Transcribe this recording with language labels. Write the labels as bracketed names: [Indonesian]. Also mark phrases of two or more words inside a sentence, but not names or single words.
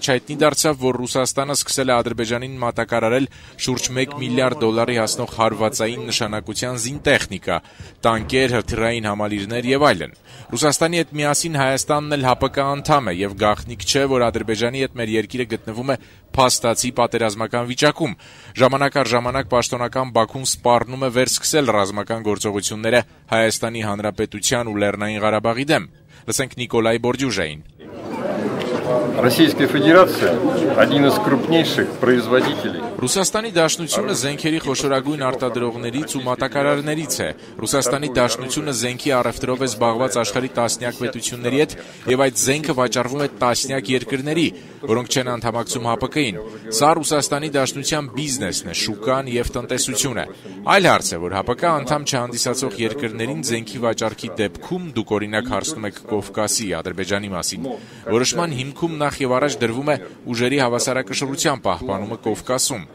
[Armenian] հայտնի դարձավ, որ Ռուսաստանը սկսել է Ադրբեջանին մատակարարել շուրջ $1 միլիարդ հասնող հարվածային նշանակության զինտեխնիկա, տանկեր, հրթիռային համալիրներ եւ այլն։ Ռուսաստանի հետ միասին Հայաստանն էլ ՀԱՊԿ անդամ է եւ գաղտնիք չէ, որ Ադրբեջանի հետ մեր երկիրը գտնվում է փաստացի պատերազմական վիճակում։ Ժամանակ առ ժամանակ պաշտոնական Բաքուն սպառնում է վերսկսել ռազմական գործողությունները Հայաստանի Հանրապետության ու Լեռնային Ղարաբաղի դեմ։ Լսենք Նիկոլայ Բորդյուժային։ [Russian] Российская Федерация – один из крупнейших производителей. [Armenian] Ռուսաստանի Դաշնությունը զենքերի խոշորագույն արտադրողներից ու մատակարարներից է։ Ռուսաստանի Դաշնությունը զենքի առևտրով է զբաղված աշխարհի տասնյակ պետությունների հետ եւ այդ զենքը վաճառվում է տասնյակ երկրների, որոնք չեն անդամակցում ՀԱՊԿ-ին։ Սա Ռուսաստանի Դաշնության բիզնեսն է, շուկան եւ տնտեսությունը։ Այլ հարց է, որ ՀԱՊԿ անդամ չհանդիսացող երկրներին զենքի վաճառքի դեպքում դուք օրինակ հարցնում եք Կովկասի, Ադրբեջանի մասին։ Որոշման հիմքում նախ եւ առաջ դրվում է ուժերի հավասարակշռության պահպանումը Կովկասում։